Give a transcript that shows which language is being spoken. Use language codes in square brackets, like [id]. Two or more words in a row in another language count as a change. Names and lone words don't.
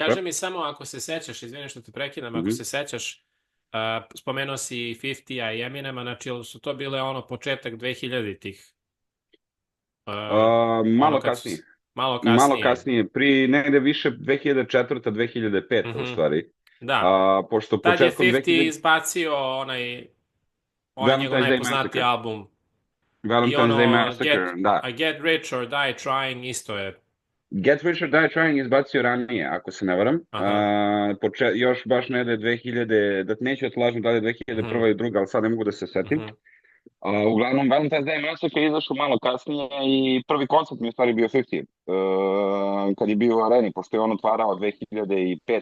[sr] Kaži mi samo ako se sećaš, izvini što te prekidam, ako se sećaš, spomenuo si 50-a i Eminema, znači su to bile početak 2000-ih? Malo kasnije. Malo kasnije, negde više 2004. 2005. u stvari. Da, pošto tad je početkom 50 izbacio onaj njegov najpoznatiji album. Valentine's Day Massacre, da. Get Rich or Die Trying isto je. Get Rich or Die Trying izbacio ranije, ako se ne varam. Još baš negde 2000, da neću otlažem da li 2001. ili druga, ali sad ne mogu da se setim. Uglavnom, Valentine's Day Massacre je izašao malo kasnije i prvi koncert mi je u stvari bio 50, kad je bio u areni, pošto je on otvarao 2005.